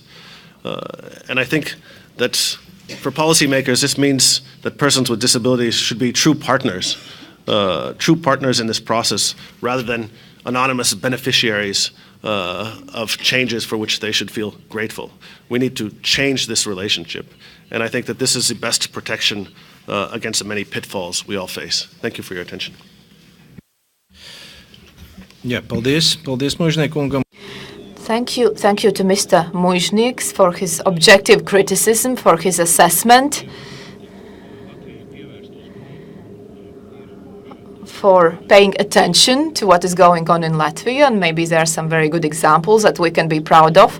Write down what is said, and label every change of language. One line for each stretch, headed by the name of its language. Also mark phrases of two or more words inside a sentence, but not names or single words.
English: And I think that for policymakers, this means that persons with disabilities should be true partners in this process, rather than anonymous beneficiaries of changes for which they should feel grateful. We need to change this relationship, and I think that this is the best protection against the many pitfalls we all face. Thank you for your attention.
Latvian: Jā, paldies. Paldies, Mužniekungam.
English: Thank you to Mr. Mužnieks for his objective criticism, for his assessment, for paying attention to what is going on in Latvia, and maybe there are some very good examples that we can be proud of.